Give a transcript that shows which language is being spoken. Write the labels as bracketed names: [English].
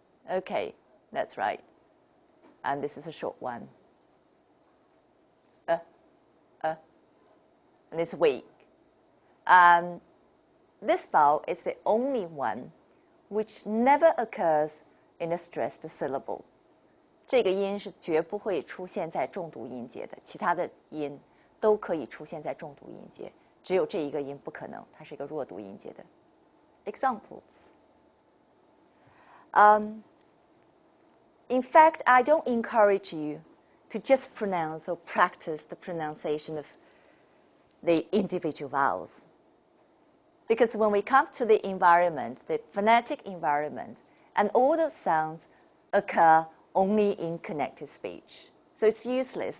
[English] Okay, that's right. And this is a short one. And it's weak. This vowel is the only one which never occurs in a stressed syllable. [Chinese] 这个音是绝不会出现在重读音节的，其他的音都可以出现在重读音节，只有这一个音不可能，它是一个弱读音节的。 [English] Examples. In fact, I don't encourage you to just pronounce or practice the pronunciation of the individual vowels. Because when we come to the environment, the phonetic environment, and all those sounds occur only in connected speech. So it's useless.